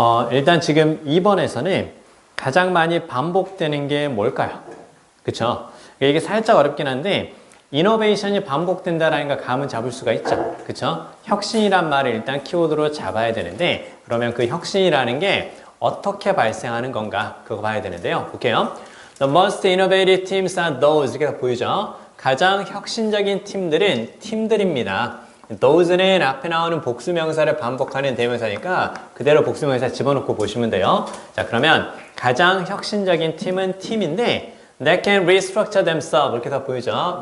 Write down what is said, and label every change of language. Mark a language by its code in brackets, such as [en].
[ko] 일단 지금 2번에서는 가장 많이 반복되는 게 뭘까요? 그쵸? 이게 살짝 어렵긴 한데 이노베이션이 반복된다라는 거 감은 잡을 수가 있죠. 그쵸? 혁신이란 말을 일단 키워드로 잡아야 되는데 그러면 그 혁신이라는 게 어떻게 발생하는 건가 그거 봐야 되는데요. 볼게요. [en] The most innovative teams are those [ko] 이렇게 보이죠? 가장 혁신적인 팀들은 팀들입니다. those는 앞에 나오는 복수명사를 반복하는 대명사니까 그대로 복수명사 집어넣고 보시면 돼요. 자, 그러면 가장 혁신적인 팀은 팀인데 [en] They can restructure themselves [ko] 이렇게 다 보이죠?